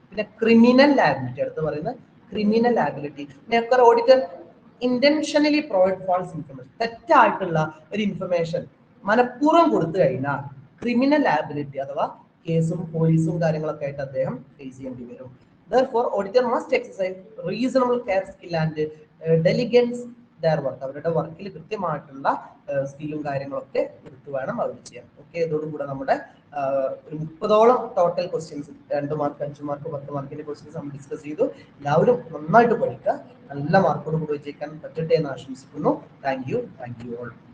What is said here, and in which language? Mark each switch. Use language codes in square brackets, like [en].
[ml] പിന്നെ criminal liability, അടുത്ത് പറയുന്നത് criminal liability. [en] auditor intentionally provide false information, [ml] തെറ്റായിട്ടുള്ള ഒരു ഇൻഫർമേഷൻ മനഃപൂർവ്വം കൊടുത്തു കഴിഞ്ഞാൽ ക്രിമിനൽ ലയബിലിറ്റി അഥവാ കേസും പോലീസും കാര്യങ്ങളൊക്കെ ആയിട്ട് അദ്ദേഹം ഫേസ് ചെയ്യേണ്ടി വരും. [en] Therefore, auditor must exercise reasonable care, skill and diligence their work. [ml] അവരുടെ വർക്കിൽ കൃത്യമായിട്ടുള്ള സ്കില്ലും കാര്യങ്ങളൊക്കെ എടുത്തു വേണം അവർ ചെയ്യാൻ. ഓക്കെ, ഇതോടുകൂടെ നമ്മുടെ ഒരു 30ഓളം ടോട്ടൽ ക്വസ്റ്റ്യൻസ്, 2 മാർക്ക്, 5 മാർക്ക്, 10 മാർക്കിന്റെ ക്വസ്റ്റ്യൻസ് നമ്മൾ ഡിസ്കസ് ചെയ്തു. എല്ലാവരും നന്നായിട്ട് പഠിക്കുക, നല്ല മാർക്കോട് കൂടി വിജയിക്കാൻ പറ്റട്ടെ എന്ന് ആശംസിക്കുന്നു. [en] Thank you all.